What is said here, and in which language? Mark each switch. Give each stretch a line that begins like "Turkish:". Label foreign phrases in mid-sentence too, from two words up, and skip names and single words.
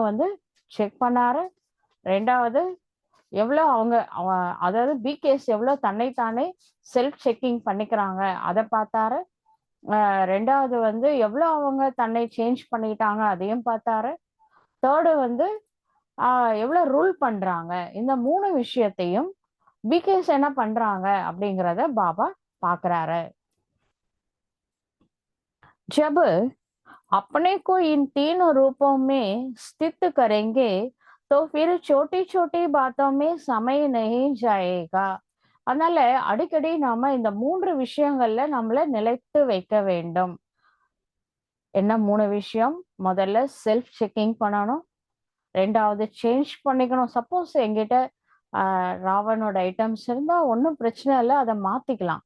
Tamil: ஒண்ணு வந்து செக் பண்ணாரு, ரெண்டாவது எவ்வளவு அவங்க அதாவது பிகேஎஸ் எவ்வளவு தன்னைத்தானே
English: self checking
Tamil: பண்ணிக்கிறாங்க அதை பார்த்தாரு. ரெண்டாவது வந்து எவ்வளவு அவங்க தன்னை சேஞ்ச் பண்ணிட்டாங்க அதையும் பார்த்தாரு. தேர்டு வந்து எவ்வளவு ரூல் பண்றாங்க. இந்த 3 விஷயத்தையும் பிகேஎஸ் என்ன பண்றாங்க அப்படிங்கிறத பாபா பாக்குறாரு.
Hindi: जब अपने को इन तीनों रूपों में स्थित करेंगे तो फिर छोटी छोटी बातों में समय नहीं जाएगा.
Tamil: அதனால அடிக்கடி நாம இந்த 3 விஷயங்கள்ல நம்மள நிலைத்து வைக்க வேண்டும். என்ன 3 விஷயம்? முதல்ல
English: self checking
Tamil: பண்ணணும். ரெண்டாவது சேஞ்ச் பண்ணிக்கணும். சப்போஸ் எங்கிட்ட ராவனோட ஐட்டம்ஸ் இருந்தா ஒன்றும் பிரச்சனை இல்லை, அதை மாத்திக்கலாம்.